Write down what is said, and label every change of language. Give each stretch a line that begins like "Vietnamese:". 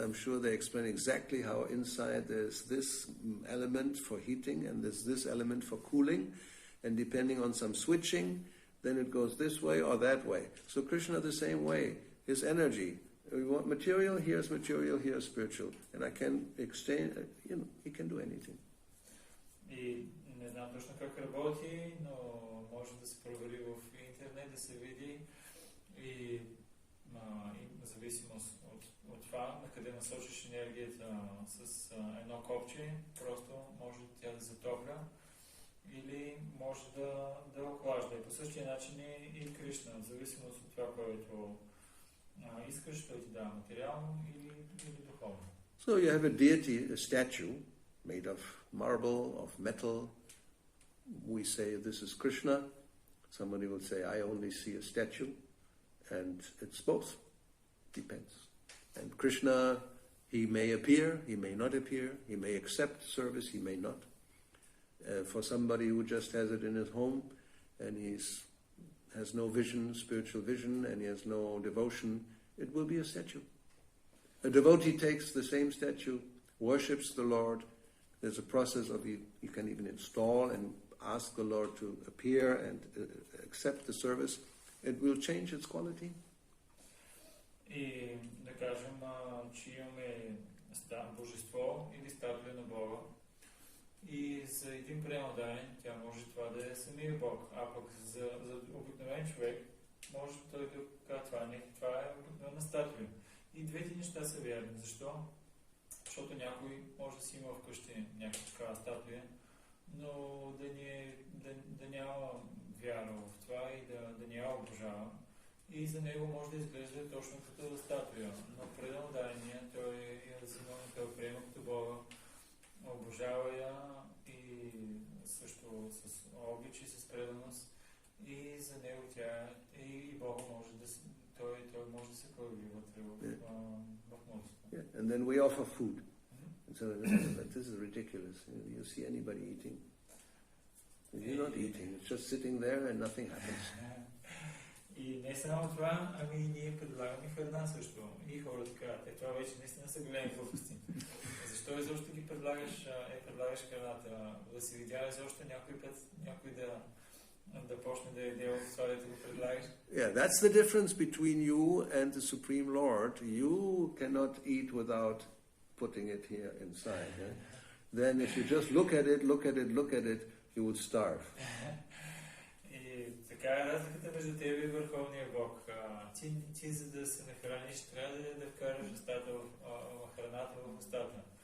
English: I'm sure they explain exactly how inside there's this element for heating and there's this element for cooling. And depending on some switching, then it goes this way or that way. So Krishna the same way. His energy. We want material, here's spiritual. And I can exchange, he can do anything.
Bulgarian: И не знам точно как работи, но може да се провери в интернет, да се види и в зависимост от това, на къде насочиш енергията с едно копче, просто може тя да затопля или може да охлажда. И по същия начин и Кришна, в зависимост от това, което искаш, той ти дава материално или духовно.
English: So you have a deity, a statue, made of marble, of metal. We say this is Krishna. Somebody will say, I only see a statue. And it's both. Depends. And Krishna, he may appear, he may not appear, he may accept service, he may not. For somebody who just has it in his home and has no vision, spiritual vision, and he has no devotion, it will be a statue. A devotee takes the same statue, worships the Lord. There's a process of you can even install and ask the Lord to appear and accept the service. It will change its quality.
Bulgarian: И да кажем, че имаме божество или статуя на Бога и за един премотаен тя може това да е самия Бог, а пък за обикновен човек може той да каже това е обикновена статуя. И двете неща са верни. Защо? Защото някой може да си има вкъщи някаква такава статуя, но да няма вяра в това и да не я обожава. и за него може да изглежда точно като статуя, но преданодайния той я взима, той приема като Бога, обожава я и също с обич и с преданост и за него тя и Бога може да се, той може да се появи вътре в молитвата.
English: Yeah. And then we offer food. And so this is ridiculous. You see anybody eating? You're not eating. It's just sitting there and nothing happens.
Bulgarian: И не само това, ами ние предлагаме храна също. И хората казват, това вече наистина са големи глупости. Защо изобщо ги предлагаш храната? Да си видял изобщо някой път някой да почне да яде от това, да го предлагаш?
English: Yeah, that's the difference between you and the Supreme Lord. You cannot eat without putting it here inside. Then if you just look at it, you would starve.
Bulgarian: И така е разликата между тебе и Върховния Бог. Ти за да се нахраниш, трябва да вкараш храната в устата.